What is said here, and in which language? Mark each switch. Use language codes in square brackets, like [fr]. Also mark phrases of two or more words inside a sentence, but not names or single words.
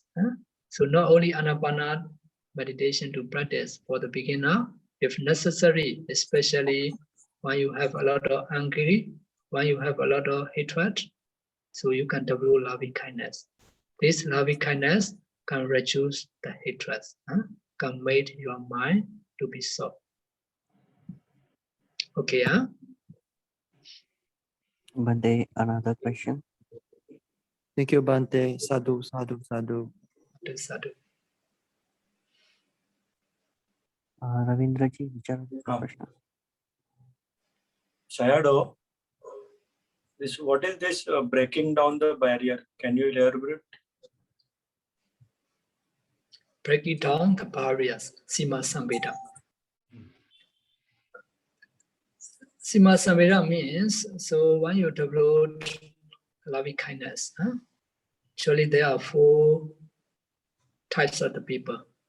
[en] So not only Anapana meditation to practice for the beginner, if necessary, especially when you have a lot of angry, when you have a lot of hatred, so you can develop loving kindness. This loving kindness can reduce the hatred, can make your mind to be soft. Okay, Bante, another question. Thank you, [pi] Bante. Sadhu, sadhu, sadhu. Sadhu. [hi] Ravindra ji, विचार प्रश्न. [en] Sayadaw, what is this breaking down the barrier? Can you elaborate? Breaking down the barriers, [pi] Sima Samveda. Sima Samveda [en] means, so when you develop loving kindness, actually there are 4 types of the people.